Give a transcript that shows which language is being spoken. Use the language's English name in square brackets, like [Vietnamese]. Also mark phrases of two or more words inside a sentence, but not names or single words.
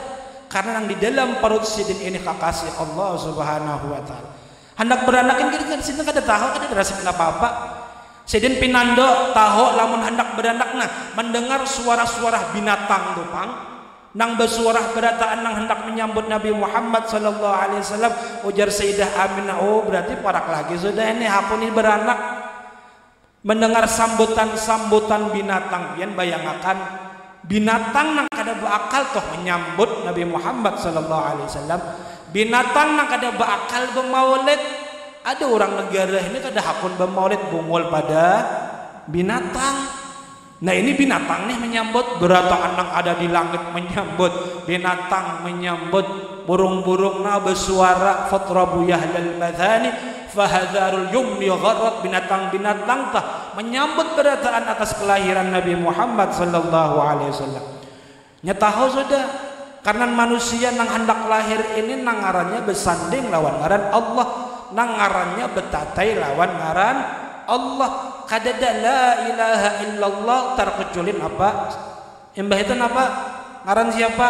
[Banjar] Karena nang di dalam perut sidin ini kekasih Allah [Arabic] سبحانه وتعالى. [Banjar] Hendak beranakin kita di sini kada tahu, kada rasa apa-apa. Sidin pinando tahu lamun hendak beranak nah mendengar suara-suara binatang tuh pang nang bersuara berataan nang hendak menyambut Nabi Muhammad [Arabic] صلى الله عليه وسلم. [Banjar] Ujar Sayyidah Aminah, oh berarti parak lagi sudah ini aku ini beranak. Mendengar sambutan-sambutan binatang, yang bayangkan binatang nang kada berakal toh menyambut Nabi Muhammad [Arabic] صلى الله عليه وسلم. [Banjar] Binatang nang kada berakal bermaulid. Ada orang negara ini kada hakun bermaulid bungul pada binatang. Nah ini binatang nih menyambut, berataan nang ada di langit menyambut, binatang menyambut, burung-burung na bersuara [Arabic] فطرب أهل المدائن فحضر اليمن غرت. [Banjar] Binatang-binatang tah menyambut berataan atas kelahiran Nabi Muhammad [Arabic] صلى الله عليه وسلم. [Banjar] Nyatahu sudah karena manusia nang hendak lahir ini nang ngarannya bersanding lawan ngaran Allah, nang ngarannya betatai lawan ngaran Allah. Kadada [Arabic] لا إله إلا الله [Banjar] terkecuali apa? Imbah itu apa? Ngaran siapa?